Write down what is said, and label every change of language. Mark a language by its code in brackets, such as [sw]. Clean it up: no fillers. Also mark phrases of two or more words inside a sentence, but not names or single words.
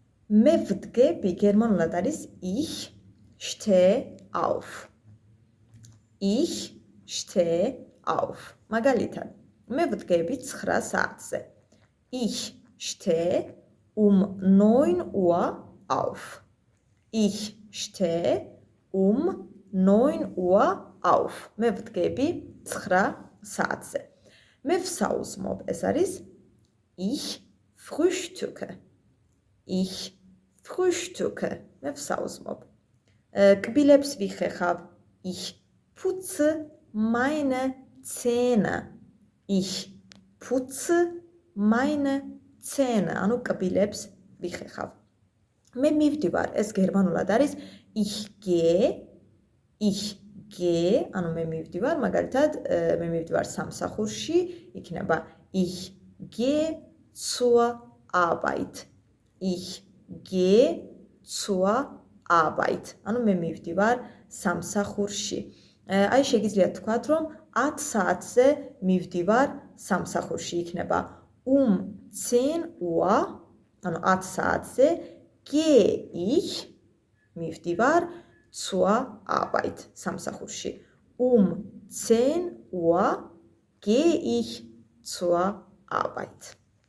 [ka] მე ვდგები გერმანულად არის [de] ich stehe auf. Ich stehe auf. [ka] მაგალითად, მე ვდგები 9 საათზე. [de] Ich stehe um 9 Uhr auf. Ich stehe um 9 Uhr auf. [ka] მე ვდგები 9 საათზე. მე ვსაუზმობ, ეს არის [de] ich frühstücke. Ich frühstücke. [ka] მე ვსაუზმობ. კბილებს ვიხეხავ. [de] Ich putze meine Zähne. Ich putze meine Zähne. [ka] ანუ კბილებს ვიხეხავ. მე მივდივარ, ეს გერმანულად არის [de] ich gehe, [ka] ანუ მე მივდივარ, მაგალითად, მე მივდივარ სამსახურში, იქნება [de] ich gehe zur Arbeit. Ich gehe zur Arbeit. [ka] ანუ მე მივდივარ სამსახურში. აი შეგიძლიათ თქვათ, რომ 10 საათზე მივდივარ სამსახურში, იქნება 10 Uhr, ანუ 10 საათზე [de] gehe ich [ka] მივდივარ [de] zur Arbeit [ka] სამსახურში. [de] 10 Uhr gehe ich zur Arbeit.